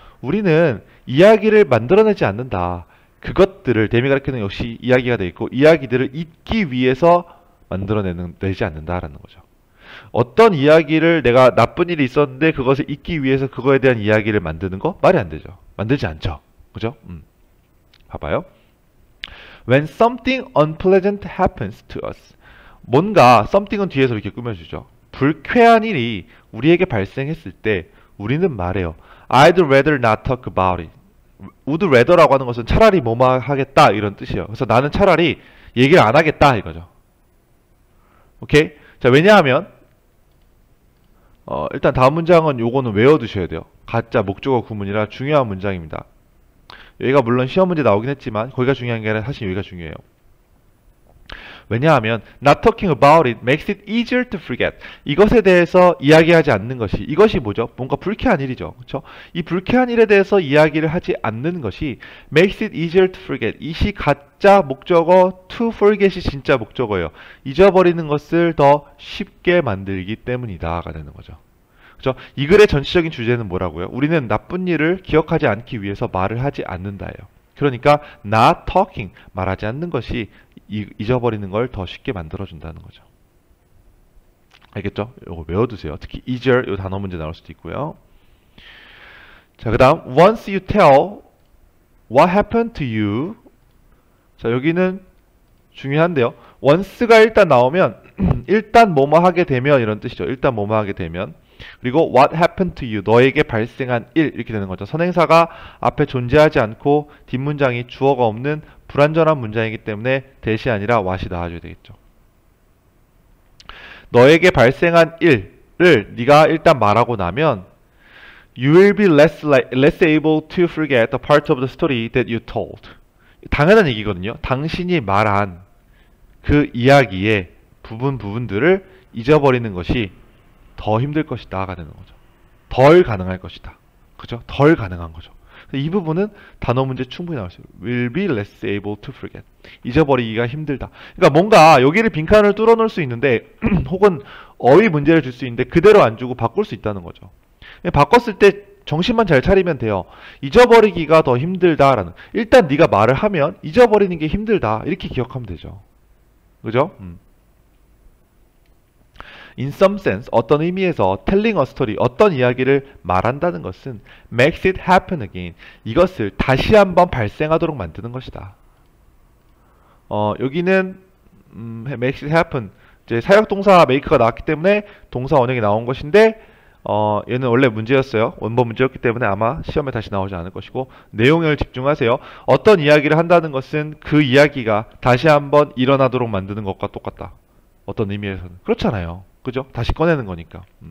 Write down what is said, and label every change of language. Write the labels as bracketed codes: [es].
[ko] 우리는 이야기를 만들어내지 않는다. 그것들을, 댐이 가리키는 역시 이야기가 되어 있고, 이야기들을 잊기 위해서 만들어내지 않는다라는 거죠. 어떤 이야기를, 내가 나쁜 일이 있었는데 그것을 잊기 위해서 그거에 대한 이야기를 만드는 거? 말이 안 되죠. 만들지 않죠. 그죠? 봐봐요. [en] When something unpleasant happens to us. [ko] 뭔가, something은 뒤에서 이렇게 꾸며주죠. 불쾌한 일이 우리에게 발생했을 때 우리는 말해요. [en] I'd rather not talk about it. [ko] would rather라고 하는 것은 차라리 뭐뭐 하겠다 이런 뜻이에요. 그래서 나는 차라리 얘기를 안 하겠다 이거죠. 오케이? 자, 왜냐하면 일단 다음 문장은 요거는 외워두셔야 돼요. 가짜 목적어 구문이라 중요한 문장입니다. 여기가 물론 시험 문제 나오긴 했지만 거기가 중요한 게 아니라 사실 여기가 중요해요. 왜냐하면 [en] not talking about it makes it easier to forget. [ko] 이것에 대해서 이야기하지 않는 것이, 이것이 뭐죠? 뭔가 불쾌한 일이죠. 그렇죠? 이 불쾌한 일에 대해서 이야기를 하지 않는 것이 [en] makes it easier to forget. [ko] 이시 가짜 목적어, to forget이 진짜 목적어예요. 잊어버리는 것을 더 쉽게 만들기 때문이다가 되는 거죠. 그렇죠? 이 글의 전체적인 주제는 뭐라고요? 우리는 나쁜 일을 기억하지 않기 위해서 말을 하지 않는다예요. 그러니까 not talking, 말하지 않는 것이 잊어버리는 걸 더 쉽게 만들어준다는 거죠. 알겠죠? 이거 외워두세요. 특히 easier 이 단어 문제 나올 수도 있고요. 자, 그 다음 [en] once you tell what happened to you. [ko] 자, 여기는 중요한데요. once가 일단 나오면 일단 뭐뭐 하게 되면 이런 뜻이죠. 일단 뭐뭐 하게 되면. 그리고 [en] what happened to you, [ko] 너에게 발생한 일, 이렇게 되는 거죠. 선행사가 앞에 존재하지 않고 뒷문장이 주어가 없는 불완전한 문장이기 때문에 대시 아니라 what이 나와줘야 되겠죠. 너에게 발생한 일을 네가 일단 말하고 나면 [en] you will be less able to forget the part of the story that you told. [ko] 당연한 얘기거든요. 당신이 말한 그 이야기의 부분들을 잊어버리는 것이 더 힘들 것이다가 되는 거죠. 덜 가능할 것이다. 그죠? 덜 가능한 거죠. 이 부분은 단어 문제 충분히 나올 수 있어요. [en] will be less able to forget. [ko] 잊어버리기가 힘들다. 그러니까 뭔가 여기를 빈칸을 뚫어놓을 수 있는데 혹은 어휘 문제를 줄 수 있는데 그대로 안 주고 바꿀 수 있다는 거죠. 바꿨을 때 정신만 잘 차리면 돼요. 잊어버리기가 더 힘들다라는. 일단 네가 말을 하면 잊어버리는 게 힘들다. 이렇게 기억하면 되죠. 그죠? [en] In some sense, [ko] 어떤 의미에서 [en] telling a story, [ko] 어떤 이야기를 말한다는 것은 [en] makes it happen again. [ko] 이것을 다시 한번 발생하도록 만드는 것이다. 여기는 [en] makes it happen. [ko] 이제 사역동사 make가 나왔기 때문에 동사 원형이 나온 것인데 얘는 원래 문제였어요. 원본 문제였기 때문에 아마 시험에 다시 나오지 않을 것이고 내용을 집중하세요. 어떤 이야기를 한다는 것은 그 이야기가 다시 한번 일어나도록 만드는 것과 똑같다. 어떤 의미에서는. 그렇잖아요. 그죠? 다시 꺼내는 거니까.